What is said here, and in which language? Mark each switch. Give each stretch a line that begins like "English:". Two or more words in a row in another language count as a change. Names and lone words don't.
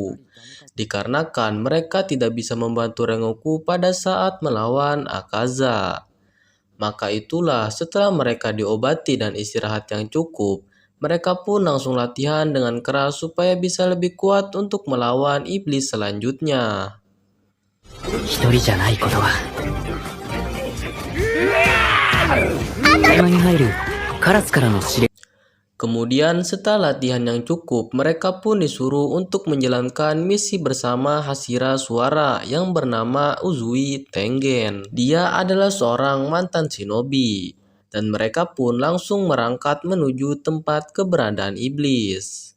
Indonesian: Dikarenakan mereka tidak bisa membantu Rengoku pada saat melawan Akaza. Maka itulah setelah mereka diobati dan istirahat yang cukup, mereka pun langsung latihan dengan keras supaya bisa lebih kuat untuk melawan iblis selanjutnya.
Japanese: 一人じゃないことは合間に入るカラスからの指令
Indonesian: Kemudian setelah latihan yang cukup, mereka pun disuruh untuk menjalankan misi bersama Hashira Suara yang bernama Uzui Tengen. Dia adalah seorang mantan shinobi, dan mereka pun langsung merangkak menuju tempat keberadaan iblis.